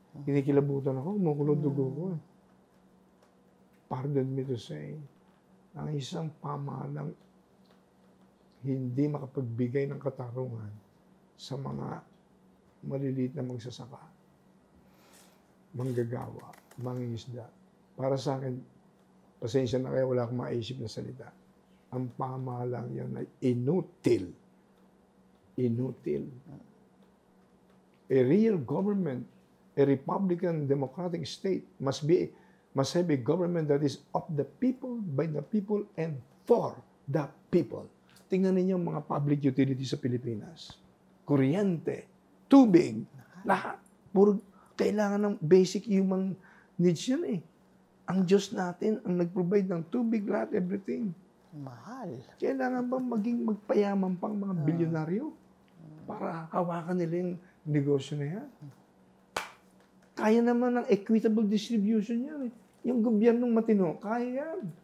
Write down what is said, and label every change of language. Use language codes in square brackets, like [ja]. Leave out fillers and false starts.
[tl] Kinikilabutan ako, kumukulong dugo ko. [en] Pardon me to say, [tl] ang isang pamahalang hindi makapagbigay ng katarungan sa mga maliliit na magsasaka, manggagawa, mangingisda. Para sa akin, pasensya na kayo, wala akong maisip na salita. Ang pamahalang yan ay inutil. Inutil. [en] A real government, a Republican democratic state must have a government that is of the people, by the people, and for the people. [tl] Tingnan ninyo ang mga public utilities sa Pilipinas. Kuryente, tubig, lahat. Puro kailangan ng basic human needs yan eh. Ang Diyos natin ang nag-provide ng tubig, lahat, everything. Mahal. Kailangan ba magpayaman pang mga bilyonaryo para hawakan nila yung negosyo na yan? Kaya naman ng [en] equitable distribution [tl] yan eh. Yung gobyernong matino, kaya yan.